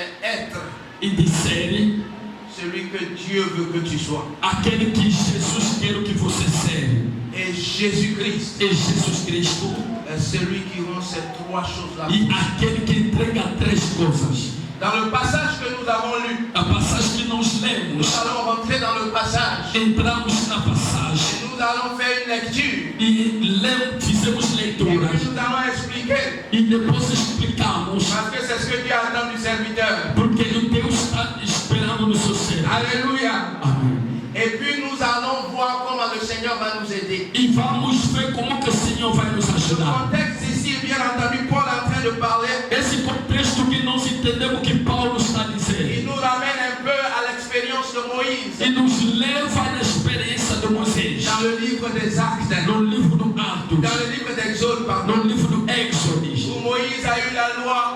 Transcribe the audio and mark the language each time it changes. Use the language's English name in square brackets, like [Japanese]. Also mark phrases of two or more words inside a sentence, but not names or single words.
[French] être [Portuguese] e de ser [French] celui que Dieu veut que tu sois. [Portuguese] aquele que Jesus quer que você seja. [French] Et Jésus-Christ [Portuguese] E Jesus Cristo [French] est celui qui rend ces trois choses-là. [Portuguese] e aquele que entrega três coisas. [French] Dans le passage que nous avons lu, [Portuguese] A passagem que nós [French] nous [Portuguese] lemos, [French] allons rentrer dans le passage [Portuguese] entramos na passagem [French] et nous allons faire une lecture. [Portuguese] e fizemos [French] Et puis [Portuguese] leituras [French] nous allons expliquer. [Portuguese] e depois explicamos [French] Parce que c'est ce que Dieu attend du serviteur. [Portuguese] porque Deus está esperando no seu ser. [French] Alléluia. [Portuguese] Amém. [French] Et puis nous allons voir comment le Seigneur va nous aider. [Portuguese] E vamos ver como que o Senhor vai nos [French] Le [Portuguese] ajudar. [French] contexte ici, bien entendu, Paul est en train de parler. [Portuguese] Esse contexto que nós entendemos que Paulo está [French] Il [Portuguese] dizendo [French] nous ramène un peu à l'expérience de Moïse [Portuguese] e nos leva na experiência de Moisés [French] dans le livre des Actes, [Portuguese] no livro do Atos, [French] dans le livre d'Exode, pardon, [Portuguese] no livro do Éxodo. [French] où Moïse a eu la loi.